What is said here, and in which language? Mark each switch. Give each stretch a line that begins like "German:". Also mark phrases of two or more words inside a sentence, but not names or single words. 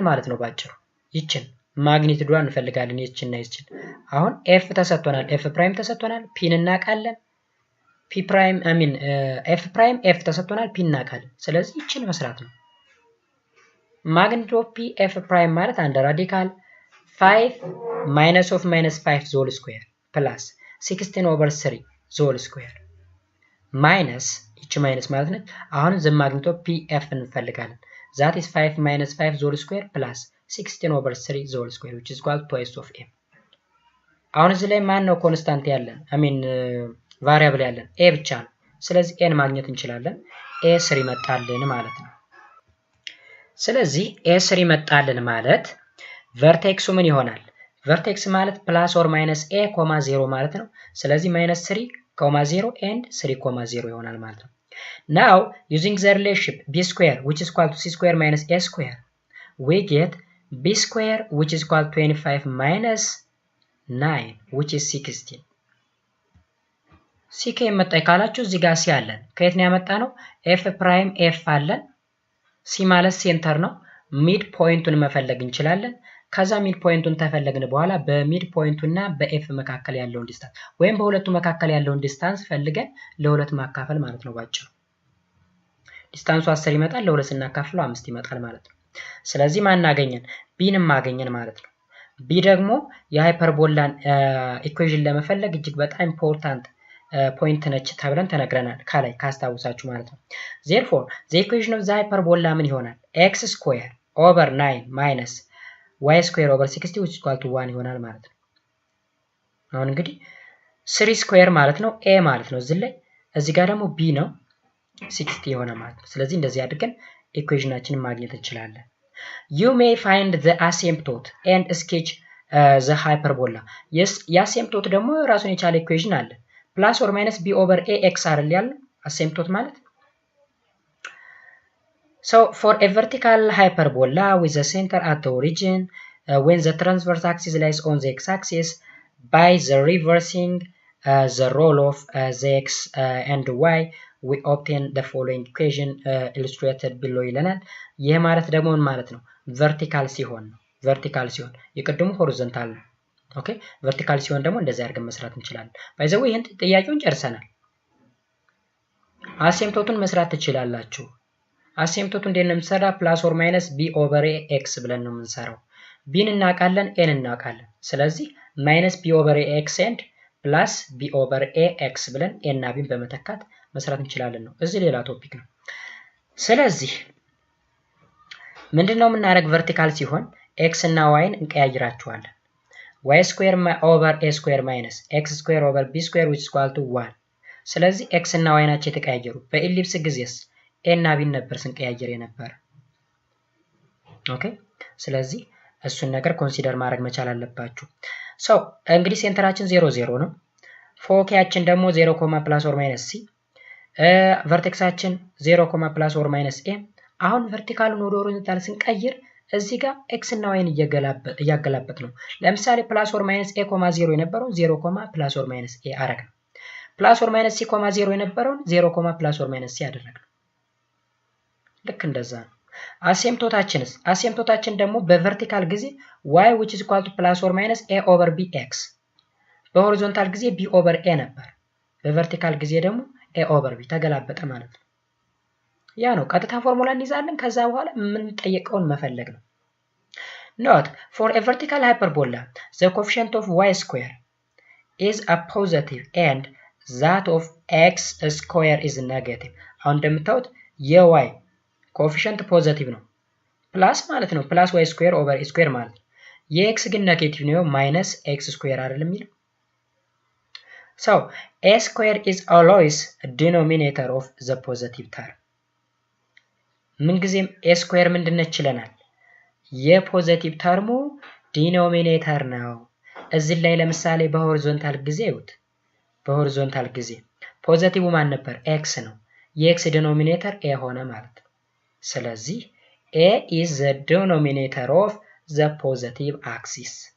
Amharic: ማለት ነው ባጭሩ ይችን ማግኒቲዩዱን እንፈልጋለን ይችን አሁን f ተሰጥቶናል f ፕራይም ተሰጥቶናል p እናቃለን
English: p prime f prime f
Amharic: ተሰጥቶናል p እናቃለን። ስለዚህ ይችን መስራት ነው።
English: magnitude of p f prime
Amharic: ማለት አንድ ራዲካል 5 minus
English: of minus 5 whole square plus 16/3 whole square minus
Amharic: ይች ማይነስ ማለት ነው። አሁን
English: the magnitude of pf እንፈልጋለን that is 5 minus 5 whole square plus 16/3 the whole square which is equal to twice of a
Amharic: አሁን እዚህ ላይ ማን ነው ኮንስታንት ያለን ቫሪያብል ያለን
English: a
Amharic: ብቻ ነው ስለዚህ a ማግኘት እንችላለን a3 መጣልን ማለት ነው ስለዚህ a3 መጣልን ማለት ቨርቴክሱ ምን ይሆናል ቨርቴክስ ማለት
English: plus or minus
Amharic: a, 0 ማለት ነው ስለዚህ -3, 0 and 3, 0 ይሆናል ማለት ነው
English: now using the relationship b square which is equal to c square minus a square we get b square which is equal to 25 minus 9 which is 16
Amharic: ck የመጣ ካላችሁ እዚህ ጋር c አለን ከየት ነው ያመጣ ነው
English: f prime f
Amharic: አለን c ማለት ሴንተር ነው ሚድ ፖይንቱን መፈለግ እንችላለን ከዛ ሚድ ፖይንቱን ተፈለግን በኋላ በሚድ ፖይንቱና በኤፍ መካከል ያለውን ዲስታንስ ወይም በሁለቱ መካከል ያለውን ዲስታንስ ፈልገን ለሁለት ማካፈል ማለት ነው ባጭሩ ዲስታንሱ 10 ይመጣል ለሁለት ስናካፍለው 5 ይመጣል ማለት ነው ስለዚህ ማን አገኘን ቢንም ማገኘን ማለት ነው ቢ ደግሞ የሃይፐርቦላን ኢኩዌሽን ለመፈለግ እጅግ በጣም
English: important point
Amharic: ነች ተብለን ተነግረናል ካላይ ካስታውሳችሁ ማለት ነው
English: therefore the equation of the hyperbola ምን ይሆናል x square over 9 minus y square over 60 which is equal to 1
Amharic: ይሆናል ማለት ነው አሁን እንግዲህ 3 square ማለት ነው a ማለት ነው እዚህ ጋር ደግሞ b ነው 60 ይሆናል ማለት ነው ስለዚህ እንደዚህ አድርገን ኢኩዌሽናችንን ማግኘት እንችላለን
English: you may find the asymptote and sketch the hyperbola yes
Amharic: የasymptote ደግሞ ራሱን የቻለ ኢኩዌሽን አለ
English: plus or minus b over ax
Amharic: አይደል ያለው asymptote ማለት
English: So for a vertical hyperbola with the center at the origin, when the transverse axis lies on the x-axis, by the reversing the role of the x and y, we obtain the following equation illustrated below
Amharic: ይለናል ይሄ ማለት ደግሞ ምን ማለት ነው
English: vertical
Amharic: ሲሆን የቀደሙ
English: horizontal ነው ኦኬ vertical
Amharic: ሲሆን ደግሞ እንደዚህ አድርገን መስራት እንችላለን
English: by the way
Amharic: ይሄን ጥያቄውን ጨርሰናል አሲምፕቶቱን መስራት ትችላላችሁ አሲምፕቶቱ እንዴት ነው የምንሰራ
English: plus or minus b over x
Amharic: ብለን ነው የምንሰራው b እናውቃለን a እናውቃለን ስለዚህ
English: minus b over x and plus b over ax
Amharic: ብለን a እና b በመተካት መስራት እንችላለን ነው እዚህ ሌላ ቶፒክ ነው ስለዚህ ምንድነው የምናደርግ vertical ሲሆን x እና y ን እንቀያይራቸዋለን
English: y square over a square minus x square over b square which is equal to 1
Amharic: ስለዚህ x እና y ናቸው የተቀያየሩ በኢሊፕስ ጊዜስ a እና b ነበር ስንቀያየር የነበር ኦኬ ስለዚህ እሱን ነገር ኮንሲደር ማድረግ መቻል አለባችሁ ሶ እንግዲህ ሴንተራችን 0 0 ነው ፎኪያችን ደግሞ 0,
English: plus or minus c
Amharic: ቨርቴክሳችን 0,
English: plus or minus a
Amharic: አሁን ቨርቲካሉን ወደ ሆሪዞንታል ስንቀይር እዚህ ጋር x እና y ን እያገላበጥ ነው ለምሳሌ
English: plus or minus a,
Amharic: 0 የነበረው 0,
English: plus or minus a
Amharic: አረግን
English: plus or minus c,
Amharic: 0 የነበረው 0,
English: plus or minus c
Amharic: አደረግን ልክ እንደዛ ነው አሲምፕቶታችን ደግሞ በቨርቲካል ጊዜ
English: y which is equal to plus or minus a over bx
Amharic: በሆሪዞንታል ጊዜ
English: b over
Amharic: a ነበር በቨርቲካል ጊዜ ደግሞ
English: a over b
Amharic: ተገላበጠ ማለት ነው ያ ነው ቀጥታ ፎርሙላ እንይዛለን ከዛ በኋላ ምን ጠየቀውን መፈለግ ነው
English: note for a vertical hyperbola the coefficient of y square is a positive and that of x square is negative
Amharic: አሁን እንደምታዩት የy ኮኤፊሺየንት ፖዚቲቭ ነው ፕላስ ማለት ነው ፕላስ
English: y square over a square
Amharic: ማለት የx ግን ኔጌቲቭ ነው
English: minus x square
Amharic: አይደለም የሚለው
English: so a square is always a denominator of the positive term
Amharic: ምን ጊዜም
English: a square
Amharic: ምንድነው ይችላል የፖዚቲቭ ተርሙ ዲኖሚኔተር ነው እዚህ ላይ ለምሳሌ በሆሪዞንታል ጊዜ ይውት በሆሪዞንታል ጊዜ ፖዚቲቭ ማን ነበር x ነው የx ዲኖሚኔተር a ሆነ ማለት ስለዚህ
English: a is the denominator of the positive axis